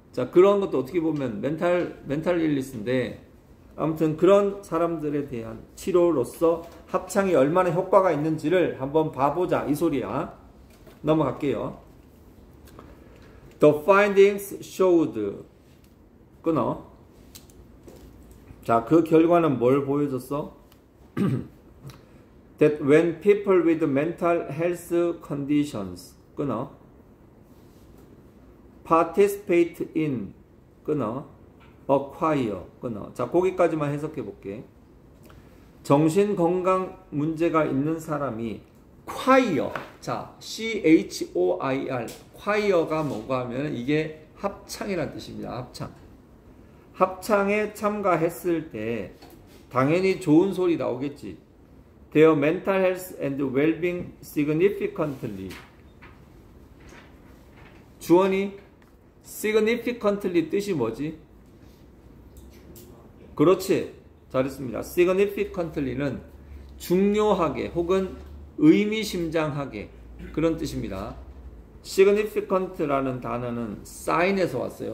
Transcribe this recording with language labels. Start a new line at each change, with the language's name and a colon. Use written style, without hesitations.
Korean: 자, 그런 것도 어떻게 보면 멘탈 일리스인데, 아무튼 그런 사람들에 대한 치료로서 합창이 얼마나 효과가 있는지를 한번 봐보자 이 소리야. 넘어갈게요.
English: The findings showed.
Korean: 끊어. 자, 그 결과는 뭘 보여줬어?
English: That when people with mental health conditions,
Korean: 끊어,
English: participate in, 끊어, acquire, 끊어.
Korean: 자, 거기까지만 해석해 볼게. 정신건강 문제가 있는 사람이 choir, 자, choir, choir가 뭔가 하면 이게 합창이라는 뜻입니다. 합창. 합창에 참가했을 때 당연히 좋은 소리 나오겠지.
English: Their mental health and well-being significantly.
Korean: 주어니 significantly 뜻이 뭐지? 그렇지. 잘했습니다. significantly는 중요하게 혹은 의미심장하게, 그런 뜻입니다. significant라는 단어는 sign에서 왔어요.